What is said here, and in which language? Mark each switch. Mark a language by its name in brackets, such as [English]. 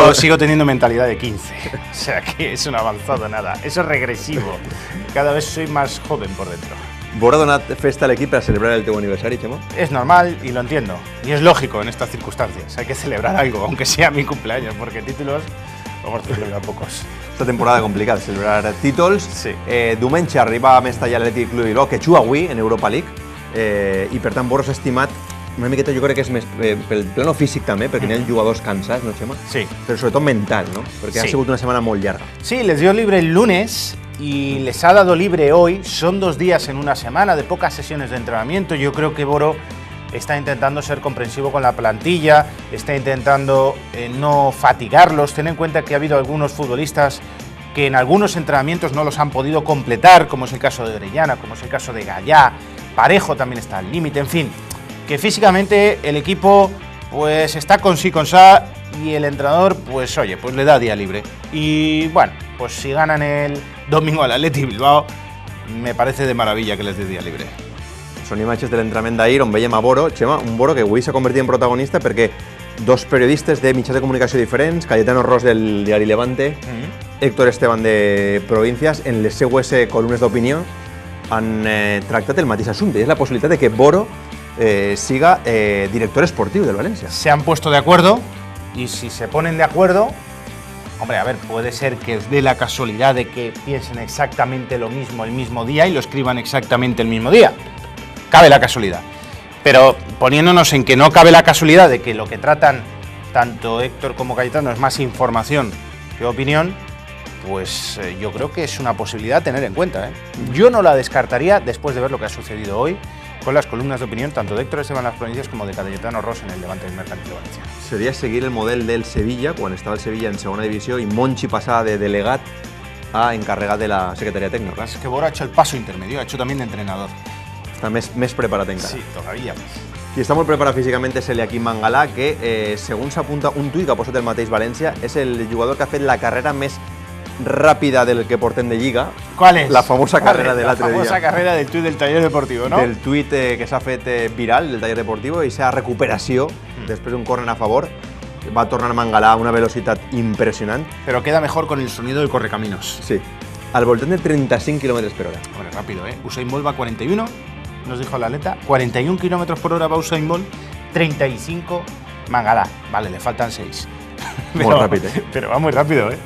[Spanish] Pero sigo teniendo mentalidad de 15, o sea que eso no ha avanzado nada, eso es regresivo. Cada vez soy más joven por dentro. [Catalan] Boro ha donat festa a l'equip per celebrar el teu aniversari, Chema? [Spanish] Es normal y lo entiendo, y es lógico en estas circunstancias. Hay que celebrar algo, aunque sea mi cumpleaños, porque títulos vamos a celebrar pocos. Esta temporada complicada, celebrar títols. Sí. [Catalan] Diumenge arriba a Mestalla l'Atlètic Club Bilbao, que juga avui en Europa League, i per tant Boro s'ha estimat una miqueta, jo crec que és més pel plano físic també, perquè n'hi ha jugadors cansats, no, Chema? Sí. Però sobretot mental, no? Perquè ha sigut una setmana molt llarga. [Spanish] Sí, les dio libre el lunes y les ha dado libre hoy. Son 2 días en una semana de pocas sesiones de entrenamiento. Yo creo que Boro está intentando ser comprensivo con la plantilla, está intentando no fatigarlos. Ten en cuenta que ha habido algunos futbolistas que en algunos entrenamientos no los han podido completar, como es el caso de Orellana, como es el caso de Gallá. Parejo también está al límite, en fin, que físicamente el equipo pues está con sí con sa y el entrenador pues oye, pues le da día libre. Y bueno, pues si ganan el domingo al Atlètic Bilbao, me parece de maravilla que les dé día libre. [Catalan] Són imatges de l'entrenament d'ahir on veiem a Boro, Chema, un Boro que avui s'ha convertit en protagonista perquè 2 periodistes de mitjans de comunicació diferents, Cayetano Ros del diari Levante, Héctor Esteban de Provincias, en les seues columnes d'opinió han tractat el mateix assumpte, i és la possibilitat de que Boro siga director esportiu del València. [Spanish] Se han puesto de acuerdo y si se ponen de acuerdo, hombre, a ver, puede ser que os dé la casualidad de que piensen exactamente lo mismo el mismo día y lo escriban exactamente el mismo día. Cabe la casualidad. Pero poniéndonos en que no cabe la casualidad de que lo que tratan tanto Héctor como Cayetano es más información que opinión, pues yo creo que es una posibilidad a tener en cuenta, ¿eh? Yo no la descartaría después de ver lo que ha sucedido hoy con las columnas de opinión tanto de Héctor Esteban Las Provincias como de Cayetano Ros en el Levante del Mercantil de València. [Catalan] Seria seguir el model del Sevilla, quan estava el Sevilla en segona divisió i Monchi passava de delegat a encarregat de la secretaria [Spanish] Lo que [Catalan] tècnica. [Spanish] pasa es que Boro ha hecho el paso intermedio, ha hecho también de entrenador. [Catalan] Està més preparat encara. [Spanish] Sí, todavía más. [Catalan] Qui està molt preparat físicament és l'Eliaquim Mangalà, que, segons s'apunta un tuit que ha posat el mateix València, és el jugador que ha fet la carrera més ràpida del que portem de Lliga. [Spanish] ¿Cuál es? [Catalan] La famosa carrera de l'altre dia. [Spanish] La famosa carrera del tuit del taller deportivo, ¿no? [Catalan] Del tuit que s'ha fet viral del taller deportivo i aquesta recuperació després d'un córner a favor va tornar Mangalà a una velocitat impressionant. [Spanish] Pero queda mejor con el sonido del correcaminos. [Catalan] Sí, al voltant de 35 km per hora. [Spanish] Hombre, rápido, ¿eh? Usain Bolt va a 41, nos dijo la atleta, 41 km por hora va Usain Bolt, 35 Mangalà. Vale, le faltan 6. [Catalan] Molt ràpid, [Spanish] Pero va muy rápido, ¿eh?